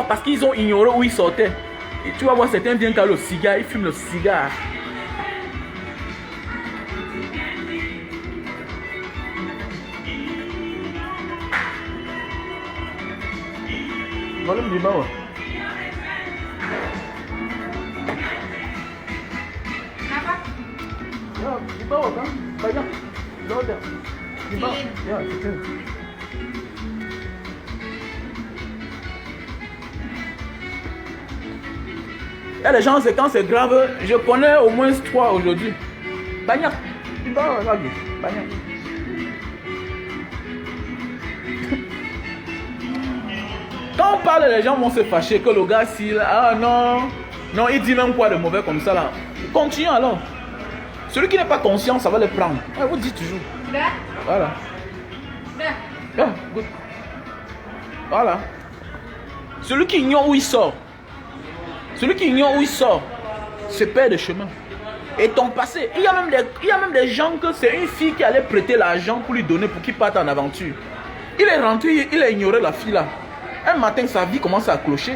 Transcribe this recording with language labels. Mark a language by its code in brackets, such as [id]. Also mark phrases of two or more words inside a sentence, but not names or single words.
[fr] Parce qu'ils ont ignoré où ils sortaient. Et tu vas voir, certains viennent car le cigare, ils fument le cigare. Volume du bas. [id] Di bawah kan? Banyak. Di bawah. Ya, itu. [fr] Il y a des gens, c'est quand c'est grave, je connais au moins 3 aujourd'hui. [id] Banyak. Di bawah lagi. Banyak. [fr] Quand on parle, les gens vont se fâcher que le gars, s'il... Ah non, non, il dit même quoi de mauvais comme ça là. Continue alors. Celui qui n'est pas conscient, ça va le prendre. Ouais, vous dites toujours. Voilà. [en] Yeah, good. [fr] Voilà. Celui qui ignore où il sort. Celui qui ignore où il sort se perd de chemin. Et ton passé, il y a même des gens que c'est une fille qui allait prêter l'argent pour lui donner pour qu'il parte en aventure. Il est rentré, il a ignoré la fille là. Un matin, sa vie commence à clocher.